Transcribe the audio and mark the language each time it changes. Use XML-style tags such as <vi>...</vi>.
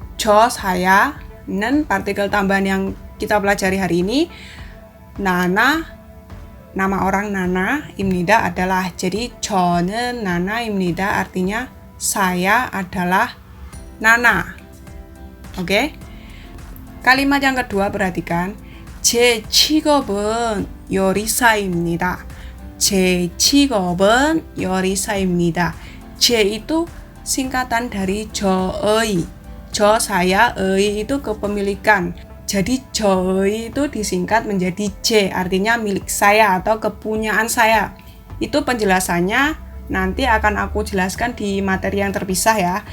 <id>저 saya, nen partikel tambahan yang kita pelajari hari ini. Nana, nama orang Nana, 입니다 adalah. Jadi</id> <ko>저는 나나입니다</ko> <id>artinya saya adalah Nana. Oke. Kalimat yang kedua perhatikan.</id> <ko>제 직업은 요리사입니다. 제 직업은 요리사입니다.</ko> <id>제 itu singkatan dari 저의. 저 saya, 의 itu kepemilikan. Jadi 저의 itu disingkat menjadi J, artinya milik saya atau kepunyaan saya. Itu penjelasannya nanti akan aku jelaskan di materi yang terpisah ya.</id>